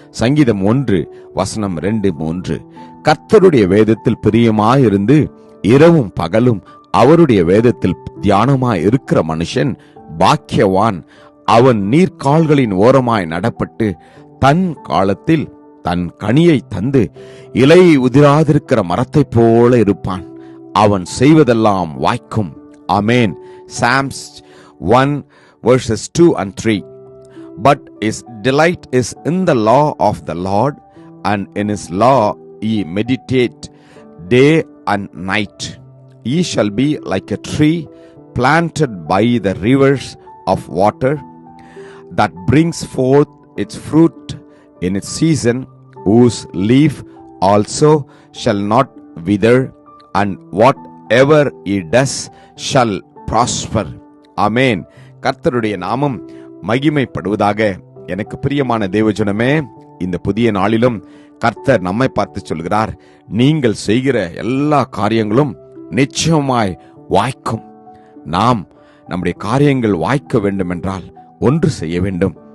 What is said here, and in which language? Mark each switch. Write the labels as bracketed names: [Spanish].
[Tamil] சங்கீதம் 1:2-3 கர்த்தருடைய வேதத்தில் பிரியமாயிருந்து இரவும் பகலும் அவருடைய வேதத்தில் தியானமாய் இருக்கிற மனுஷன் பாக்கியவான். அவன் நீர்க்கால்களின் ஓரமாய் நடப்பட்டு தன் காலத்தில் தன் கனியை தந்து இலை உதிராதிருக்கிற மரத்தை போல இருப்பான். அவன் செய்வதெல்லாம் வாய்க்கும். ஆமென். [English] Psalms 1:2-3 But his delight is in the law of the Lord, and in his law he meditate day and night. He shall be like a tree planted by the rivers of water, that brings forth its fruit in its season, whose leaf also shall not wither, and whatever he does shall prosper. [Tamil] ஆமென். கர்த்தருடைய நாமம் மகிமைப்படுவதாக. எனக்கு பிரியமான தேவஜனமே, இந்த புதிய நாளிலும் கர்த்தர் நம்மை பார்த்து சொல்கிறார், நீங்கள் செய்கிற எல்லா காரியங்களும் நிச்சயமாய் வாய்க்கும். நாம் நம்முடைய காரியங்கள் வாய்க்க வேண்டும் என்றால் ஒன்று செய்ய வேண்டும்.